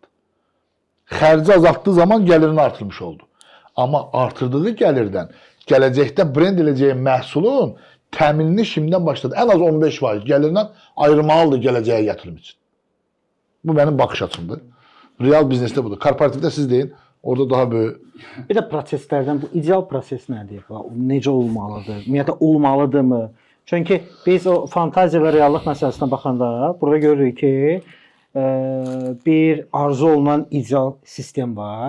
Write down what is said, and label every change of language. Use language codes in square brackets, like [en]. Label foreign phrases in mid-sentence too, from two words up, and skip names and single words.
[tr] Xərci azalttığı zaman gelirini artırmış oldu. Ama artırdığı gelirden gelecekte brand edeceği məhsulun təminini şimdiden başladı. En az 15% gelirinden ayırmalıdır geleceğe yatırım için. Bu benim bakış açımdır. [az] Real biznesdə budur. Korporativdə siz deyin, orada daha böyük. Bir də proseslərdən bu ideal proses nədir? Necə olmalıdır? Ümumiyyətlə olmalıdırmı? Çünki biz o fantaziya və reallıq məsələsinə baxanda burada görürük ki, bir arzu olunan ideal sistem var.